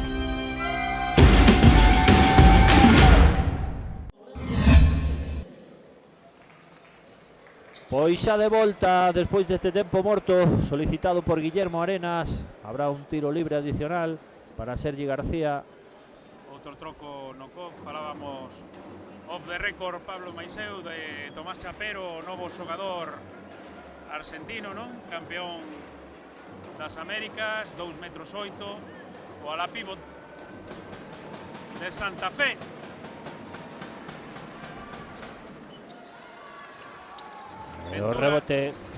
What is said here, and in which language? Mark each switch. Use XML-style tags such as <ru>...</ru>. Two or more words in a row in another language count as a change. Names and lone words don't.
<gl>Pois xa de volta, despois deste tempo morto solicitado por Guillermo Arenas, habrá un tiro libre adicional para Sergi García. Outro troco no COP, falábamos</gl> <en>off the record,</en> <gl>Pablo Maiseu, de Tomás Chapero, o novo xogador argentino, non? Campeón das Américas, 2,8 metros, o ala pivot de Santa Fe. O rebote.</gl>